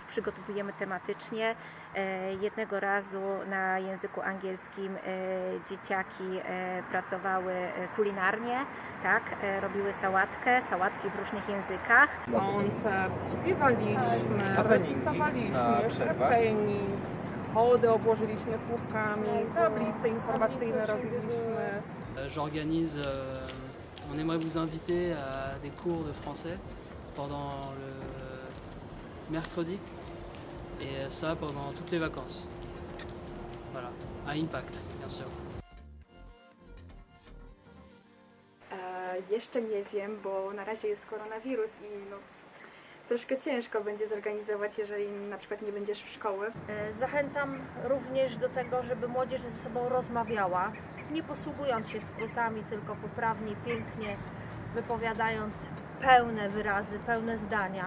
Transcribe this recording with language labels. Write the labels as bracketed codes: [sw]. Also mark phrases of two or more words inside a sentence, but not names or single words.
[pl] Przygotowujemy tematycznie. Jednego razu na języku angielskim dzieciaki pracowały kulinarnie, tak, robiły sałatki w różnych językach. Koncert, śpiewaliśmy, recytowaliśmy, happening, schody obłożyliśmy słówkami, tablice informacyjne robiliśmy. [fr] J'organise, on aimerait vous inviter à des cours de français pendant le mercredi et ça pendant toutes les vacances. Voilà, à Impact, bien sûr. [pl] Jeszcze nie wiem, bo na razie jest koronawirus i troszkę ciężko będzie zorganizować, jeżeli na przykład nie będziesz w szkoły. Zachęcam również do tego, żeby młodzież ze sobą rozmawiała, nie posługując się skrótami, tylko poprawnie, pięknie wypowiadając pełne wyrazy, pełne zdania.